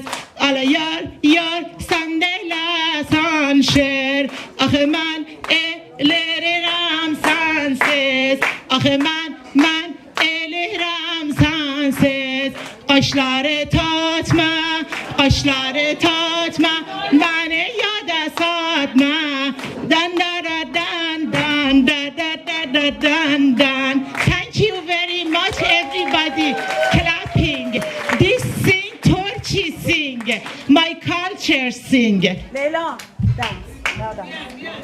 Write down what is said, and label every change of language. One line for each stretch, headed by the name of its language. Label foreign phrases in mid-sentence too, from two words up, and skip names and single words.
Azerbaijani: Ələ yar, yar, sən deylərsən şer. Axı mən eləyirəm sənsiz. Axı mən eləyirəm sənsiz. Qaşları tatma, qaşları tatma, məni yada satma. Dan da da dan dan da da da da dan dan.
English: Thank you very much, everybody. Clapping. This sing Turkey sing. My culture sing. Leyla, dance. Now dance.